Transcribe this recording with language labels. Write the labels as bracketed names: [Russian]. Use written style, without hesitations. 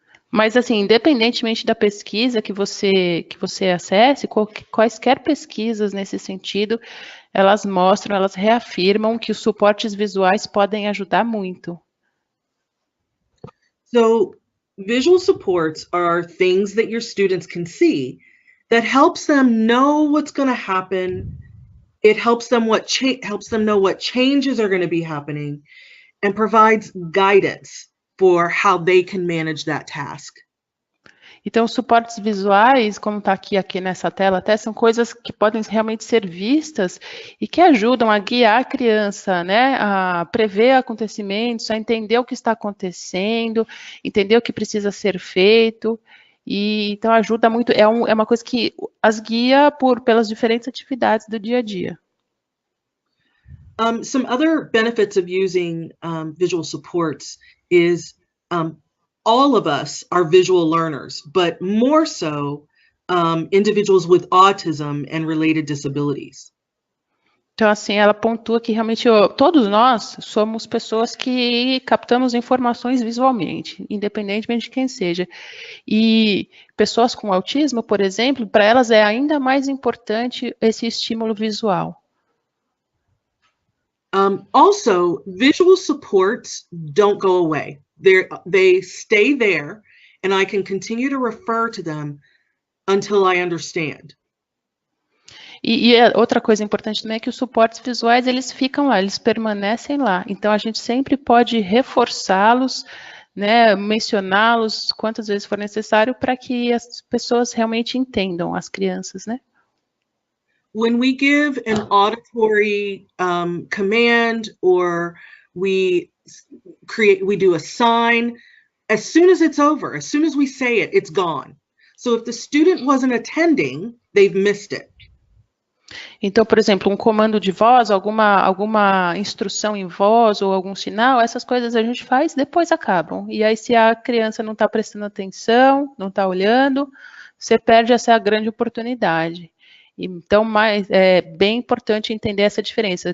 [Portuguese] Mas, assim, independentemente da pesquisa que você acesse, quaisquer pesquisas nesse sentido, elas mostram, elas reafirmam que os suportes visuais podem ajudar muito. [English] So visual supports are things that your students can see that helps them know what's going to happen. It helps them know what changes are going to be happening and provides guidance for how they can manage that task. [Portuguese] Então, os suportes visuais, como está aqui nessa tela, até são coisas que podem realmente ser vistas e que ajudam a guiar a criança, né, a prever acontecimentos, a entender o que está acontecendo, entender o que precisa ser feito. E então ajuda muito, é uma coisa que as guia pelas diferentes atividades do dia a dia. [English] Some other benefits of using visual supports is all of us are visual learners, but more so individuals with autism and related disabilities. [Portuguese] Então, assim, ela pontua que realmente todos nós somos pessoas que captamos informações visualmente, independentemente de quem seja. E pessoas com autismo, por exemplo, para elas é ainda mais importante esse estímulo visual. [English] Also, visual supports don't go away. They stay there, and I can continue to refer to them until I understand. [Portuguese] E outra coisa importante também é que os suportes visuais, eles ficam lá, eles permanecem lá. Então, a gente sempre pode reforçá-los, né, mencioná-los quantas vezes for necessário para que as pessoas realmente entendam, as crianças, né? [English] When we give an auditory command or we do a sign, as soon as it's over, as soon as we say it, it's gone. So if the student wasn't attending, they've missed it. [Portuguese] Então, por exemplo, um comando de voz, alguma instrução em voz ou algum sinal, essas coisas a gente faz, depois acabam. E aí, se a criança não está prestando atenção, não está olhando, você perde essa grande oportunidade. Então, é bem importante entender essa diferença.